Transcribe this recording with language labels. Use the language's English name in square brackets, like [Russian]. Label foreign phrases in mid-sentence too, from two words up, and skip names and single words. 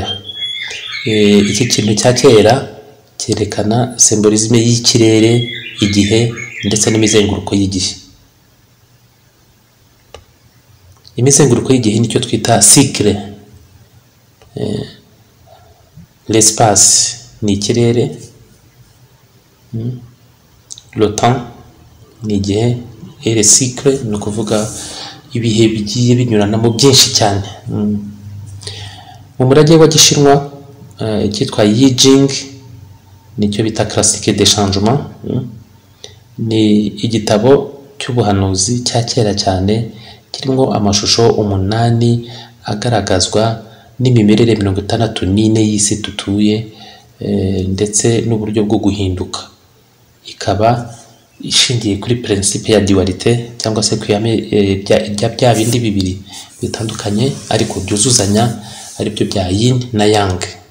[Kinyarwanda] Iki kintu cya kera cyerekana symbolisme y'ikirere, igihe ndetse n'imizenguruko y'igihe. Imizenguruko y'igihe nicyo twita cycle. L'espace ni ikirere, [French] le temps [Kinyarwanda] ni igihe, [French] et le cycle [Kinyarwanda] ni ukuvuga ibihe bigiye binyuranamo byinshi cyane. Mu murage wa Gishinwa, icyitwa Yi Jing nicyo bita [French] classique des changements, [Kinyarwanda] ni igitabo cy'ubuhanuzi cya kera cyane kirimo amashusho umunani agaragazwa n'imimerere 64 y'isi dutuye, ndetse n'uburyo bwo guhinduka. Ikaba ishingiye kuri principe ya dualité cyangwa se kuyame bya bindi bibiri bitandukanye ariko byuzuzanya, ari byo bya yin na yang.